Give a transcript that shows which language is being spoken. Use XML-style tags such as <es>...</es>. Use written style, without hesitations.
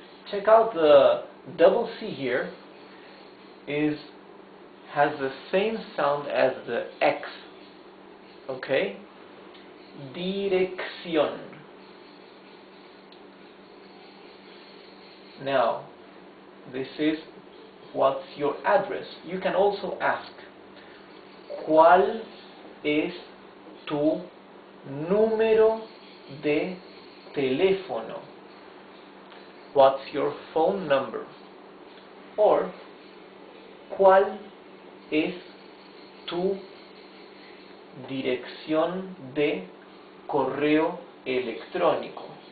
<en>Check out the double C here. Has the same sound as the X. Okay?</en> <es>Dirección.</es> <en>Now, this is what's your address. You can also ask,</en> <es>¿cuál es tu número de teléfono?</es> <en>What's your phone number?</en> <es>Or, ¿cuál es tu dirección de correo electrónico?</es>